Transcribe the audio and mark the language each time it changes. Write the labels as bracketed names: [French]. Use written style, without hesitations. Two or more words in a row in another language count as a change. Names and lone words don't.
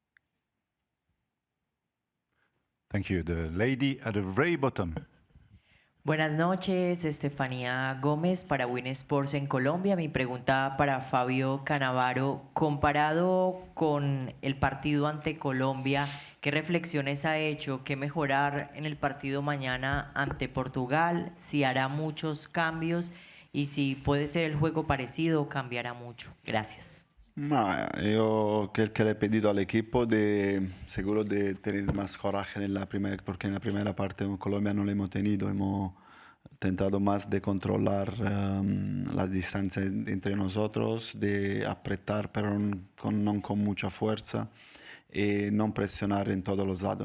[English] Thank you. The lady at the very bottom. [Spanish] Buenas noches, Estefanía Gómez para Win Sports en Colombia. Mi pregunta para Fabio Cannavaro, comparado con el partido ante Colombia, ¿qué reflexiones ha hecho? ¿Qué mejorar en el partido mañana ante Portugal? ¿Si hará muchos cambios? Y si puede ser el juego parecido, cambiará mucho. Gracias. [Italian] Ma io [Spanish] que le he pedido al equipo de seguro de tener más coraje en la primera, porque en la primera parte en Colombia no lo hemos tenido, hemos tentado más de controlar la distancia entre nosotros, de apretar pero no con mucha fuerza y no presionar en todos los lados.